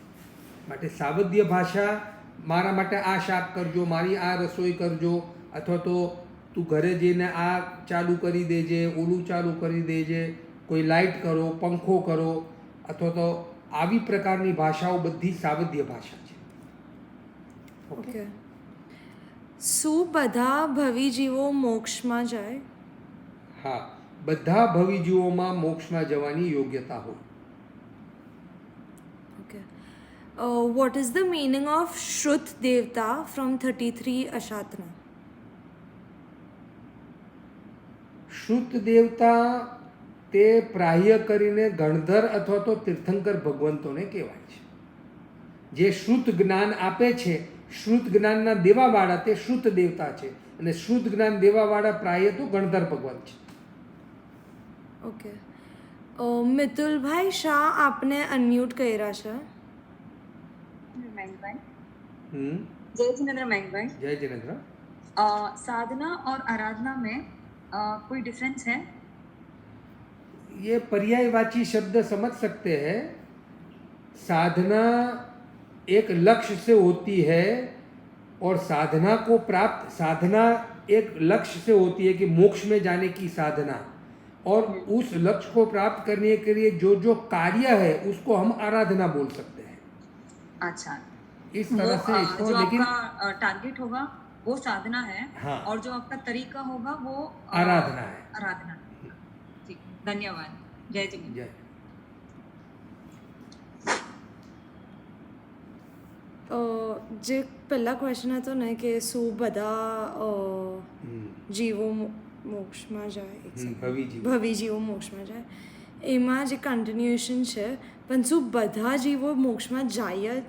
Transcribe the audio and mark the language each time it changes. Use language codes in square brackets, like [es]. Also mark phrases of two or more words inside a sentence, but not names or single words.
[gu] માટે સાવધ્ય ભાષા, મારા માટે આ શાક કરજો, મારી આ રસોઈ કરજો, અથવા તો તું ઘરે જઈને આ ચાલુ કરી દેજે, ઓલું ચાલુ કરી દેજે, કોઈ લાઇટ કરો, પંખો કરો, અથવા તો આવી પ્રકારની ભાષાઓ બધી સાવધ્ય ભાષા છે. ઓકે. શું બધા ભવિજીવો મોક્ષમાં જાય? હા, બધા ભવિજીવોમાં મોક્ષમાં જવાની યોગ્યતા હોય. [en] Okay. What is the meaning of Shrut Devta from 33 Ashatna? [gu] શુદ્ધ દેવતા તે પ્રાહ્ય કરીને ગણધર અથવા તો તીર્થંકર ભગવંતોને કહેવાય છે. જે શ્રુત જ્ઞાન આપે છે, શ્રુત જ્ઞાનના દેવાવાળા તે શ્રુત દેવતા છે, અને શ્રુત જ્ઞાન દેવાવાળા પ્રાહ્ય તો ગણધર ભગવંત છે. ઓકે. મિતુલભાઈ શાહ આપને અનમ્યુટ કર્યા છે. मयंकभाई, હમ, [hi] जय जिनेन्द्र मयंकभाई, [gu] જય જિનેન્દ્ર. [hi] साधना और आराधना में कोई डिफरेंस है? ये पर्यायवाची शब्द समझ सकते हैं. साधना एक लक्ष्य से होती है और साधना को प्राप्त, साधना एक लक्ष्य से होती है कि मोक्ष में जाने की साधना, और उस लक्ष्य को प्राप्त करने के लिए जो जो कार्य है उसको हम आराधना बोल सकते हैं. अच्छा, इस तरह से इसको, जो लेकिन आपका टारगेट होगा वो साधना है, हाँ, और जो आपका तरीका होगा वो आराधना है. आराधना. ठीक, धन्यवाद. जय जिनेन्द्र. जय. [gu] જે પહેલા ક્વેશ્ચન હતો ને કે શું બધા જીવો મોક્ષમાં જાય, ભવિજીવો મોક્ષમાં જાય, એમાં જે કન્ટિન્યુએશન છે, પણ શું બધા જીવો મોક્ષમાં જાય જ?